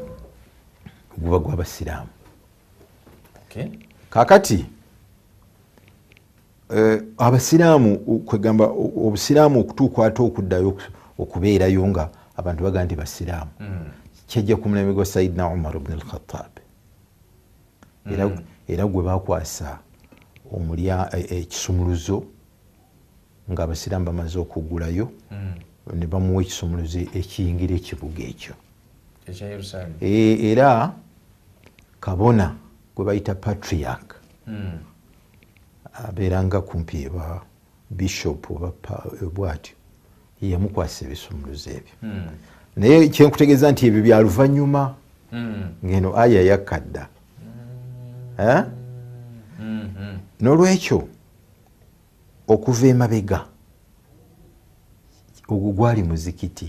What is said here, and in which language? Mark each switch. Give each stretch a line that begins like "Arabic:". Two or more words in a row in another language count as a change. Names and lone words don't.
Ganda: guba gw'abasiraamu. Kakati abasiraamu kwegamba obusiraamu okutuuka ate okuddayo okubeerayo nga abantu bagamba nti basiraamu kyajja ku mulembe gwa Sayyidina Umar ibn al-Khattab era gwe bakwasa ekisumuluzo ng'abasiraamu bamaze okugulayo ne bamuwa ekisumuluzo ekiyingira ekibuga ekyo era kabona gwe bayita patriarch abeeranga kumpi bishop oba bwatyo yamukwasa ebisumuluzo ebyo naye kyenkutegeeza nti ebyo bya luvannyuma ngeno aya yakadda n'olwekyo okuva emabega ogwo gwali muzikiti